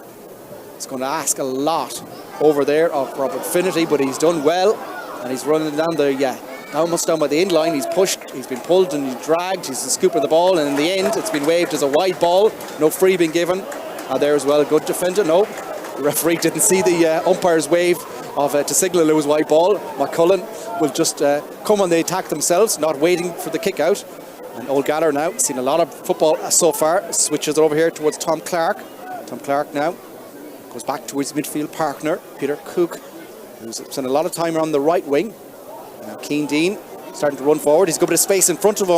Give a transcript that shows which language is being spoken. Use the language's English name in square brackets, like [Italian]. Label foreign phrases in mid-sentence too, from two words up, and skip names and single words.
[English] It's going to ask a lot over there of Robert Finnerty, but he's done well, and he's running down almost down by the end line. He's pushed, he's been pulled and he's dragged, he's scooping the ball, and in the end it's been waved as a wide ball. No free being given. There as well, a good defender. No, the referee didn't see the umpire's wave to signal it was wide ball. Maigh Cuilinn will just come on the attack themselves, not waiting for the kick out. And Old Gallagher now, seen a lot of football so far, switches it over here towards Tom Clark. Tom Clark now goes back to his midfield partner, Peter Cook, who's spent a lot of time on the right wing. Now Keane Dean starting to run forward. He's got a bit of space in front of him.